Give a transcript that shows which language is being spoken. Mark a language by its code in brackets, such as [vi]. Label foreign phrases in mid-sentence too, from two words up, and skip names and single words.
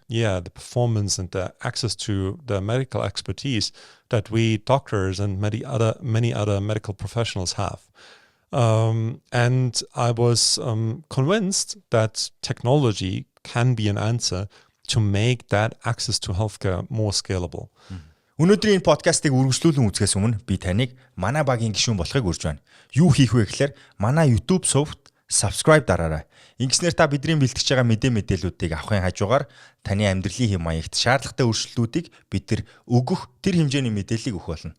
[en] Yeah, the performance and the access to the medical expertise that we doctors and many other medical professionals have. And I was convinced that technology can be an answer to make that access to healthcare more scalable. [mn] Өнөөдрийн подкастыг үргэлжлүүлэн үзэхээс өмнө би таныг манай багийн гишүүн болохыг урьж байна. Юу хийх вэ гэхээр манай YouTube сувгт subscribe дараарай. Ингэснээр та бидний бэлтгэж байгаа мэдээллүүдийг авахын хажуугаар таны амьдралын хэм маягт шаардлагатай өөрчлөлтүүдийг бид нар өгөх тэр хэмжээний мэдээллийг өгөх болно.